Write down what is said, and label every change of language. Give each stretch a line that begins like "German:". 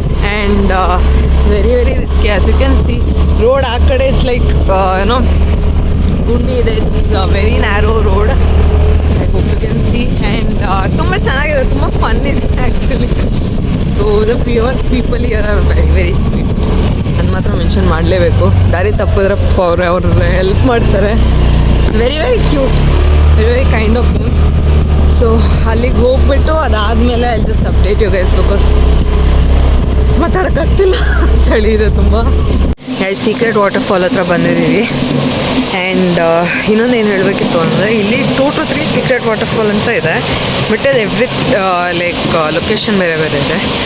English: And it's very risky. As you can see, road ಆ ಕಡೆ it's like
Kannada: ಏನೋ ಗುಂಡಿ ಇದೆ.
English: It's very narrow road. I hope you can see. And
Kannada: ತುಂಬ ಚೆನ್ನಾಗಿದೆ, ತುಂಬ ಫನ್ ಇದೆ
English: Actually. So the pure people here are very very sweet.
Kannada: ಅದು ಮಾತ್ರ ಮೆನ್ಷನ್ ಮಾಡಲೇಬೇಕು. ದಾರಿ ತಪ್ಪಿದ್ರೆ ಅವ್ರು ಹೆಲ್ಪ್ ಮಾಡ್ತಾರೆ.
English: It's very cute, very kind of them.
Kannada: So ಅಲ್ಲಿಗೆ ಹೋಗ್ಬಿಟ್ಟು ಅದಾದಮೇಲೆ ಅಲ್ಲಿ
English: just update you guys
Kannada: because ಮಾತಾಡೋಕ್ಕಾಗ್ತಿಲ್ಲ, ಚಳಿ ಇದೆ ತುಂಬ. ಸೀಕ್ರೆಟ್ ವಾಟರ್ಫಾಲ್ ಹತ್ರ ಬಂದಿದ್ದೀವಿ. ಆ್ಯಂಡ್ ಇನ್ನೊಂದು ಏನು ಹೇಳಬೇಕಿತ್ತು ಅಂದರೆ ಇಲ್ಲಿ 2 to 3 ಸೀಕ್ರೆಟ್ ವಾಟರ್ಫಾಲ್ ಅಂತ ಇದೆ, ಬಟ್ ಅದು ಲೈಕ್ ಲೊಕೇಶನ್ ಬೇರೆ ಬೇರೆ ಇದೆ.